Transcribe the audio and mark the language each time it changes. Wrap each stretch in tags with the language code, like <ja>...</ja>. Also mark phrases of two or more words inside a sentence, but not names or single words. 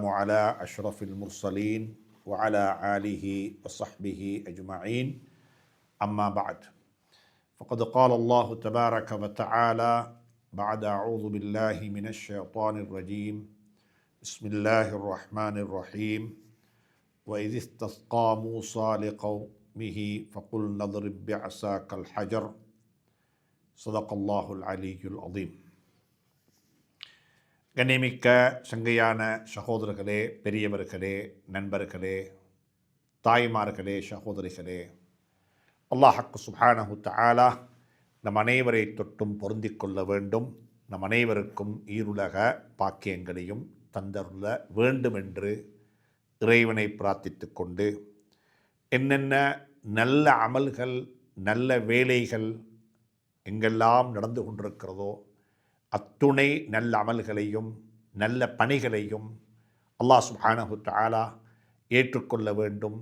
<ar>على أشرف المرسلين وعلى آله وصحبه أجمعين أما بعد فقد قال الله تبارك وتعالى بعد أعوذ بالله من الشيطان الرجيم بسم الله الرحمن الرحيم وإذ استسقى موسى لقومه فقلنا اضرب بعصاك الحجر صدق الله العلي العظيم.</ar> <ta>கண்ணியமிக்க சங்கையான சகோதரர்களே, பெரியவர்களே, நண்பர்களே, தாய்மார்களே, சகோதரிகளே,</ta> <ar>الله سبحانه تعالى</ar> <ta>நம் அனைவரை தொட்டும் பொருந்திக் கொள்ள வேண்டும். நம் அனைவருக்கும் ஈருலக பாக்கியங்களையும் தந்தருள வேண்டும் என்று இறைவனை பிரார்த்தித்து கொண்டு, என்னென்ன நல்ல அமல்கள் நல்ல வேலைகள் எங்கெல்லாம் நடந்து கொண்டிருக்கிறதோ அத்துணை நல்ல அமல்களையும் நல்ல பணிகளையும்</ta> <ar>الله سبحانه تعالى</ar> <ta>ஏற்றுக்கொள்ள வேண்டும்.</ta>